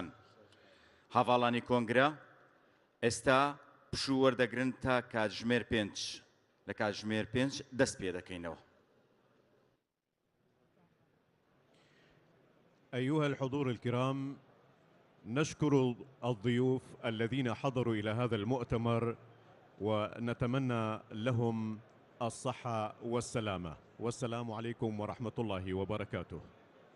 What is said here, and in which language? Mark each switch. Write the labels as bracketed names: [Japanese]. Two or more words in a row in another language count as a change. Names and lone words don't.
[Central Kurdish] هەڤاڵانی کۆنگرە ئێستا پشوو وەردەگرن تا کاتژمێر 5. لە کاتژمێر 5 دەست پێ دەکەینەوە. [Arabic] أيها الحضور الكرام، نشكر الضيوف الذين حضروا إلى هذا المؤتمر ونتمنى لهم الصحة والسلامة، والسلام عليكم ورحمة الله وبركاته.